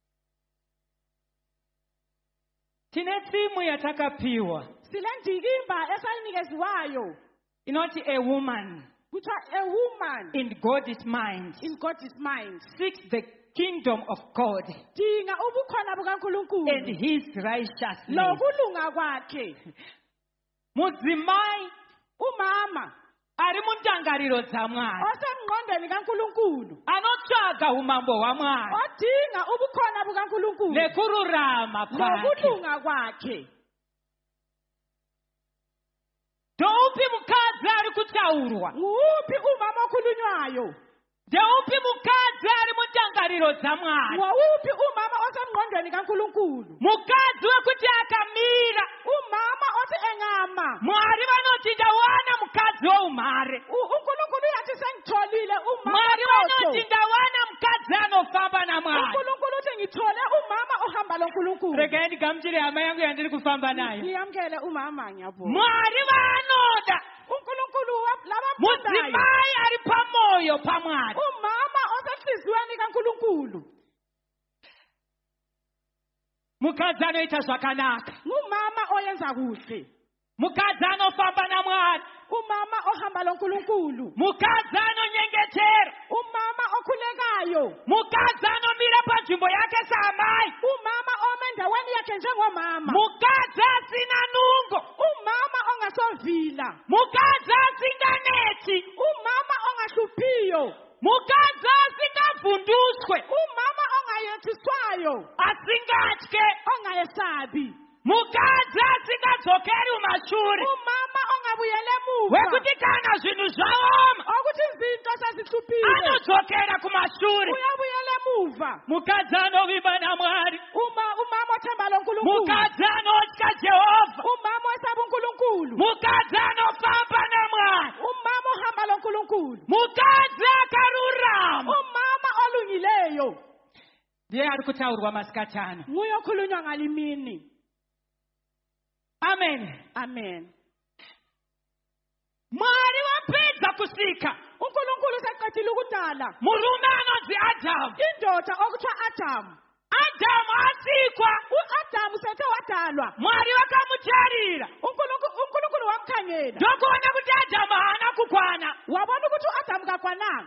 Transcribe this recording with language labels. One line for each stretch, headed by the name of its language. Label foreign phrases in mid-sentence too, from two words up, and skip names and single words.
Shona: Tinetimu yatakapiwa.
North Ndebele: Silendikimba esayinikeziwayo.
English: Not a woman.
North Ndebele: Kuthiwa
English: a woman. In God's mind. In God's mind. Seeks the kingdom of God.
North Ndebele: Dinga ubukhona bukaNkulunkulu.
English: And his righteousness.
North Ndebele: Nokulunga kwakhe.
Shona: Mudzimai,
North Ndebele: umama,
Shona: ari mundangariro dzaMwari.
North Ndebele: Osemngqondweni kaNkulunkulu.
Shona: Anotsvaga umambo hwaMwari.
North Ndebele: Odinga ubukhona bukaNkulunkulu.
Shona: Nekururama kwakhe.
North Ndebele: Nokulunga kwakhe.
Shona: Ndoupi mukadzi ari kutaurwa?
North Ndebele: Nguphi umama okhulunywayo?
Shona: Ndeupi mukadzi ari mundangariro dzaMwari?
North Ndebele: Nguphi umama osemngqondweni kaNkulunkulu?
Shona: Mukadzi wekuti akamira.
North Ndebele: Umama othi engama.
Shona: Mwari vanoti ndawana mukadzi woumhare.
North Ndebele: uNkulunkulu uyathi sengitholile umama.
Shona: Mwari vanoti ndawana mukadzi anofamba naMwari.
North Ndebele: uNkulunkulu uthi ngithole umama ohamba loNkulunkulu.
Shona: Regai ndigamuchire hama yangu yandiri kufamba nayo.
North Ndebele: Ngiyamkele umama nyabo.
Shona: Mwari vanoda.
North Ndebele: uNkulunkulu labamthandayo.
Shona: Mudzimai ari pamoyo paMwari.
North Ndebele: Umama osenhliziyweni kaNkulunkulu.
Shona: mukadzi anoita zvakanaka,
North Ndebele: ngumama oyenza kuhle,
Shona: mukadzi anofamba naMwari,
North Ndebele: umama ohamba loNkulunkulu,
Shona: mukadzi anonyengetera,
North Ndebele: umama okhulekayo,
Shona: mukadzi anomira panzvimbo yake saamai,
North Ndebele: umama ome endaweni yakhe njengomama,
Shona: mukadzi asina nungo,
North Ndebele: umama ongasovila,
Shona: mukadzi asinganeti,
North Ndebele: umama ongahluphiyo,
Shona: mukadzi asingavhunduswe,
North Ndebele: umama ongayethiswayo,
Shona: asingatye,
North Ndebele: ongayesabi,
Shona: mukadzi asingadzokeri mumashure,
North Ndebele: umama ongabuyele emuva,
Shona: wekuti kana zvinhu zvaoma
North Ndebele: okuthi izinto sezihluphile
Shona: anodzokera kumashure.
North Ndebele: uyabuyele emuva,
Shona: Mukadzi anovimba naMwari,
North Ndebele: umama othemba loNkulunkulu,
Shona: mukadzi anotya Jehovha,
North Ndebele: umama osaba uNkulunkulu,
Shona: mukadzi anofamba naMwari,
North Ndebele: umama ohamba loNkulunkulu,
Shona: mukadzi akarurama.
North Ndebele: umama olungileyo,
Shona: Ndiye ari kutaurwa masikati ano.
North Ndebele: nguye okhulunywa ngalimini. Amen. Amen.
Shona: Mwari wapedza kusika
North Ndebele: uNkulunkulu seqedile ukudala
Shona: murume anonzi Adamu.
North Ndebele: indoda okuthiwa Adamu.
Shona: Adamu asikwa,
North Ndebele: U-Adamu sethe wadalwa,
Shona: Mwari wakamutarira,
North Ndebele: uNkulunkulu wamkhangela,
Shona: ndokuona kuti Adamu haana kukwana,
North Ndebele: wabona ukuthi u-Adamu kakwananga,